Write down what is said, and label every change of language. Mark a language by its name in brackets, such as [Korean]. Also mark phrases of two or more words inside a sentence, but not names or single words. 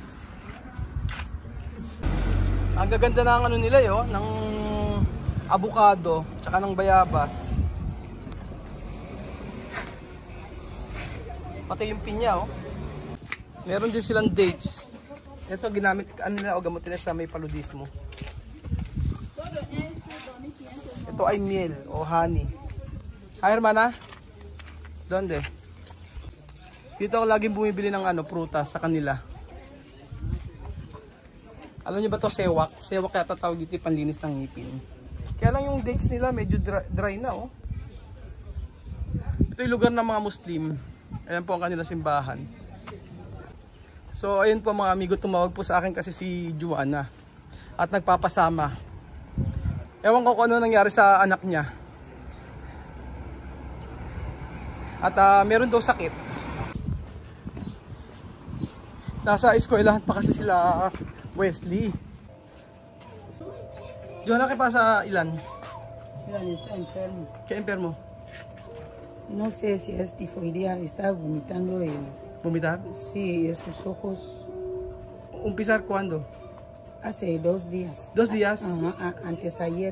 [Filipino] Ang gaganda ng ano nila yo, ng avocado, tsaka ng bayabas. Pati yung pinya oh. Meron din silang dates. Ito ginamit ano nila o gamot nila sa may paludismo. Ito ay miel o honey. [Spanish] Hi hermana. Donde? [Filipino] Dito ako laging bumibili ng ano prutas sa kanila. Alam niyo ba to sewak? Sewak yata tawag dito, panlinis ng ngipin. Kaya lang yung dates nila medyo dry na oh. Ito yung lugar ng mga Muslim. Ayan po ang kanilang simbahan. So ayun po mga amigo, tumawag po sa akin kasi si Joanna at nagpapasama. Ewan ko kung ano nangyari sa anak niya. At meron daw sakit. Nasa eskwelahan pa kasi sila Wesley. Joanna, [Spanish] ¿qué pasa, Ilan? Ilan está enfermo. ¿Qué enfermo? No sé si es tifoidea, está vomitando el... ¿Vomitar? Sí, sus ojos. ¿Umpizar cuándo? Hace 2 días. ¿2 días? Ajá, antes ayer.